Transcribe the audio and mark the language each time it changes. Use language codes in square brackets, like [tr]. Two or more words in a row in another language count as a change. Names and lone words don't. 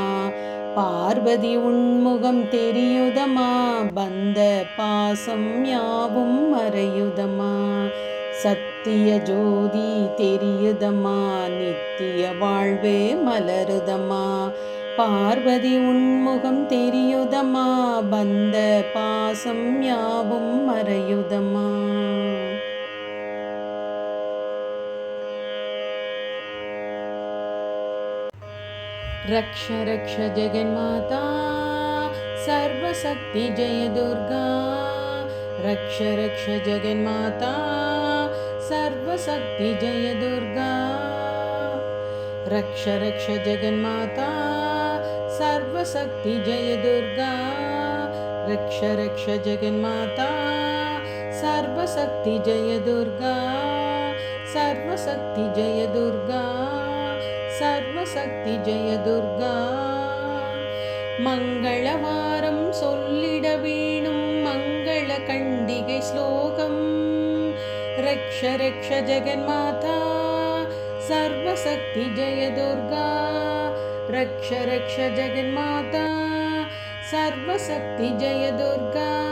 [ta] பார்வதி உன்முகம் தெரியுதம்மா, பந்த பாசம் யாவும் மறையுதம்மா. சத்திய ஜோதி தெரியுதம்மா, நித்திய வாழ்வு மலருதம்மா. பார்வதி உன்முகம் தெரியுதம்மா, பந்த பாசம் யாவும் மறையுதம்மா. [sa] रक्ष रक्ष जगन्माता, सर्वशक्ति जय दुर्गा. रक्ष रक्ष जगन्माता, सर्वशक्ति जय दुर्गा. रक्ष रक्ष जगन्माता, सर्वशक्ति जय दुर्गा. रक्ष रक्ष जगन्माता, सर्वशक्ति जय दुर्गा. सर्वशक्ति जय दुर्गा, सर्वशक्ति जय दुर्गा. [ta] மங்களவாரம் சொல்லிட வேணும் மங்கள கண்டிகை ஸ்லோகம். [sa] रक्ष रक्ष जगन्माता, सर्वशक्ति जय दुर्गा. रक्ष रक्ष जगन्माता, सर्वशक्ति जय दुर्गा.